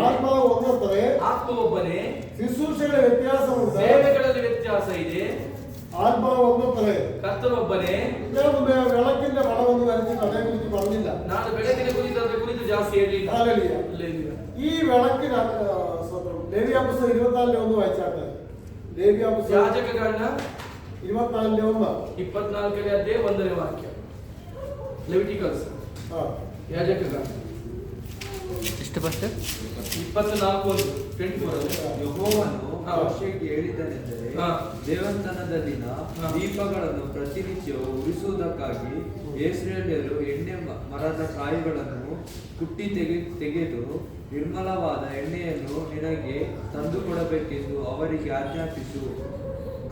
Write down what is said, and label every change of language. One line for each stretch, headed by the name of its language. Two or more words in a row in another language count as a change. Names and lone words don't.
Malayalam: ആത്മാവ് ഒന്നത്രേ,
Kannada: ಆತ್ಮ ಒಬ್ಬನೇ,
Malayalam: ശുശ്രൂഷയുടെ വ്യത്യാസമുണ്ട്.
Kannada: ಸೇವೆಗಳಲ್ಲಿ ವ್ಯತ್ಯಾಸ ಇದೆ.
Malayalam: ആത്മാവ് ഒന്നത്രേ.
Kannada: ಕರ್ತನೊಬ್ಬನೇ.
Malayalam: ഞാൻ മുമ്പേ വിളക്കിന്റെ പടമൊന്നും വരച്ചിട്ട് അതേക്കുറിച്ച് പറഞ്ഞില്ല.
Kannada: ನಾನು ಬೆಳಕಿನ ಕುರಿತು ಜಾಸ್ತಿ ಹೇಳಿಲ್ಲ.
English: Hallelujah. Hallelujah.
Malayalam: ഈ വിളക്കിന് ലേവ്യ പുസ്തകം 24-ന്റെ 1 വായിച്ചാട്ടെ. ലേവ്യ പുസ്തകം
Kannada: ಯಾಜಕಗಳನ್ನ
Malayalam: 24-ന്റെ 1.
Kannada: 24ನೇ ಅಧ್ಯಾಯ 1ನೇ ವಾಕ್ಯ. ಲೆವಿಟಿಕಲ್ಸ್ ಯಾಜಕಗಳ ಎಷ್ಟು ಪಾಸ್ಟರ್? 24:24 ಯೆಹೋವನು ಮೋಶೆಗೆ ಹೇಳಿದ್ದನೆಂದರೆ, ಹಾ. ದೇವಸ್ಥಾನದಲ್ಲಿನ ಹಾ. ದೀಪಗಳನ್ನು ಪ್ರತಿನಿತ್ಯವೂ ಉರಿಸುವುದಕ್ಕಾಗಿ ಇಸ್ರಾಯೇಲ್ಯರು ಎಣ್ಣೆ ಮರದ ಕಾಯಿಗಳನ್ನು ಕುಟ್ಟಿ ತೆಗೆದು ನಿರ್ಮಲವಾದ ಎಣ್ಣೆಯನ್ನು ನಿನಗೆ ತಂದುಕೊಡಬೇಕೆಂದು ಅವರಿಗೆ ಆಜ್ಞಾಪಿಸು.